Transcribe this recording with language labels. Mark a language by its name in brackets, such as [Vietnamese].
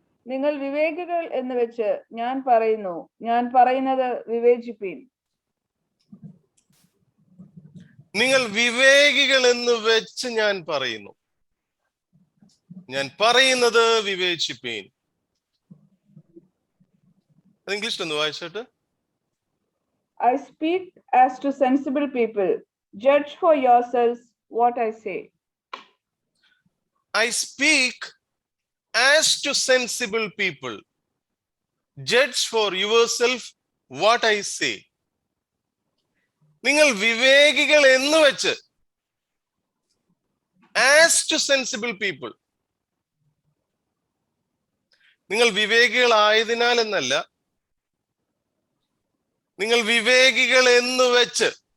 [Malayalam] നിങ്ങൾ വിവേകികൾ എന്ന് വെച്ച് ഞാൻ പറയുന്നത് വിവേചിപ്പീൻ. നിങ്ങൾ വിവേകികൾ എന്ന് വെച്ച് ഞാൻ പറയുന്നത് വിവേചിപ്പീൻ. ഇംഗ്ലീഷിൽ ഒന്ന് വായിച്ചിട്ട്. [English] I speak as to sensible people. Judge for yourselves what I say. I speak as to sensible people. Judge for yourself what I say. [Malayalam] നിങ്ങൾ വിവേകികൾ എന്ന് വെച്ച്, [English] as to sensible people. [Malayalam] നിങ്ങൾ വിവേകികളായതിനാൽ എന്നല്ല, നിങ്ങൾ വിവേകികൾ എന്ന് വെച്ച്.